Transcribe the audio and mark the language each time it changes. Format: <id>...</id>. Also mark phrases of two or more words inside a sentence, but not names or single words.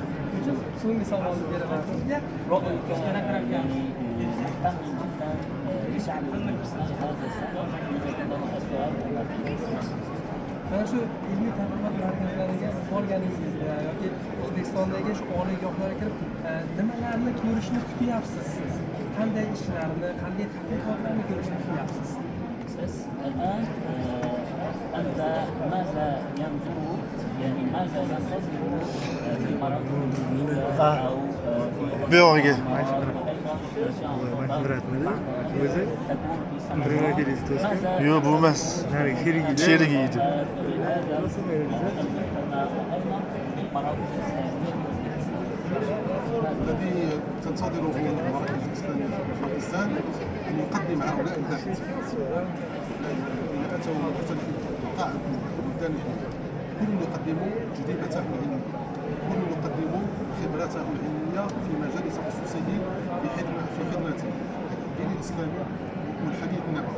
<uz>Shuning uchun so'nggi savolni beraman sizga. Mana shu ilmiy tadqiqot markazlariga borganingizda yoki O'zbekistondagi shu oliygohlarga kirib nimalarni ko'rishni kutyapsiz siz? Qanday ishlarni, qanday tadqiqotlarni ko'rishni kutyapsiz?</uz> <ar>الآن أنت ماذا ينظر يعني ماذا ينتظر في مراكز أو</ar> <uz>Buyog'iga. Yo'q, bu emas. Sherigi edi.</uz> <ar>الذي تنتظره المراكز الإسلامية في أوزبكستان أن يقدم هؤلاء الباحثين الذين أتوا من مختلف بقاع البلدان كل يقدم جريمته العلمية كل يقدم خبرته العلمية في مجال تخصصه في خدمة الدين الإسلامي والحديث النبوي.</ar>